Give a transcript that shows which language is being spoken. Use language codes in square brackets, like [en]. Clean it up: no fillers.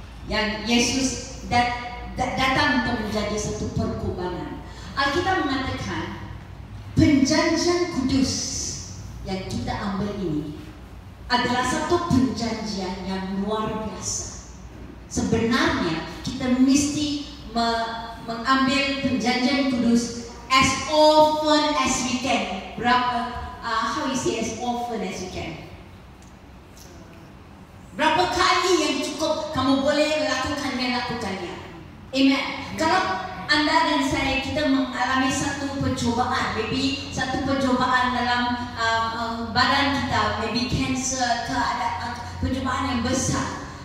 [ms] Yang Yesus datang untuk menjadi satu perkorbanan. Alkitab mengatakan perjanjian kudus yang kita ambil ini adalah satu perjanjian yang luar biasa. Sebenarnya kita mesti mengambil perjanjian kudus [en] as often as we can. How you say as often as you can? [ms] Berapa kali yang cukup kamu boleh lakukannya. Amen. Kalau anda dan saya kita mengalami satu percobaan, [en] maybe [ms] satu percobaan dalam badan kita, maybe cancer ke ada percobaan yang besar.